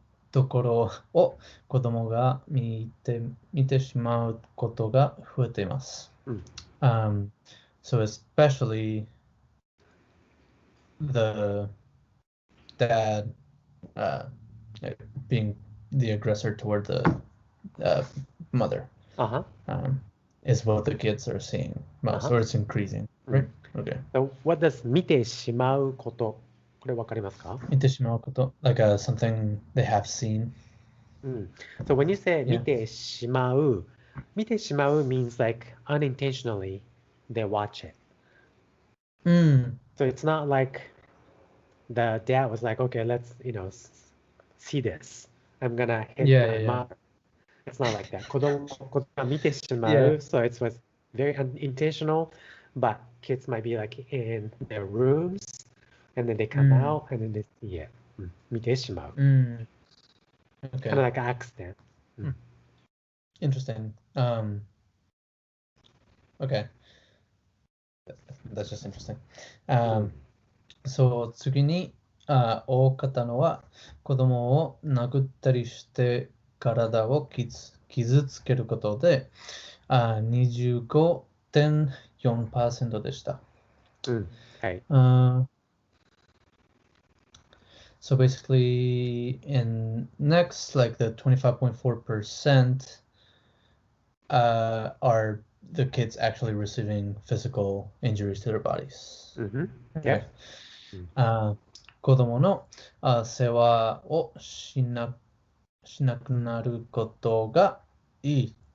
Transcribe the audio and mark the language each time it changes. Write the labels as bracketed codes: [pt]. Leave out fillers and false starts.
[ja] ところを子供が見てしまうことが増えています。 [en] So especially the dad being the aggressor toward the mother is what the kids are seeing most, or it's increasing, right? Okay. So what does [ja] 見てしまうこと、これわかりますか？見てしまうこと [en] like something they have seen. So when you say 見 Yeah. てしまう means like unintentionally they watch it. So it's not like the dad was like, okay, let's, see this. I'm gonna hit my mother. It's not like that. [ja] 子供が見てしまう [en] so it was very unintentional, but kids might be like in their rooms and then they come out and then they see it. [ja] 見てしまう [en] Okay. Kind of like an accident. Interesting. Okay. That's just interesting. [ja] So 次に多かったのは子供を殴ったりして体を傷つけることで25.4% でした。はい。 [en] So basically in next like the 25.4% are the kids actually receiving physical injuries to their bodies. Yeah. [ja] 子供の世話をしなくなることがいい。